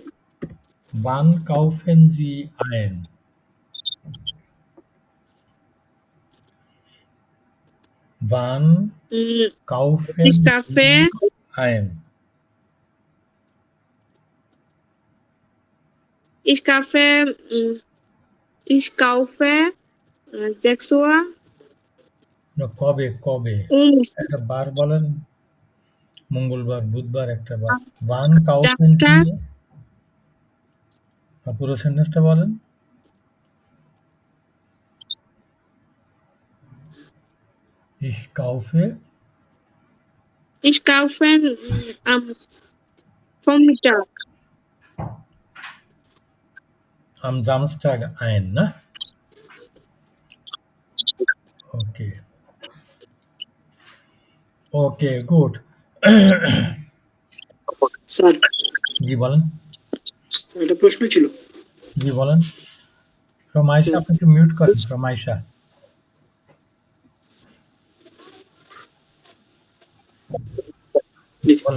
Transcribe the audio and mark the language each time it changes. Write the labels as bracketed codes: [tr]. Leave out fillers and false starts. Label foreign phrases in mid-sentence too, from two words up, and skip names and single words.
[de] Wann kaufen Sie ein? Wann kaufen Ich kaufe. Sie ein? Ich kaufe 6 Uhr [bn] না কবে কবে একটা বার বলেন মঙ্গলবার বুধবার একটা বার [de] wann kaufen Samstag [bn] Sie পুরো সেন্টেন্সটা বলেন [de] ich kaufe am Vormittag. am Samstag ein, ne? Okay. Okay, gut. [bn] স্যার জি বলেন স্যার একটা প্রশ্ন ছিল জি বলেন রমাইশা আপনি একটু মিউট করেন রমাইশা বলেন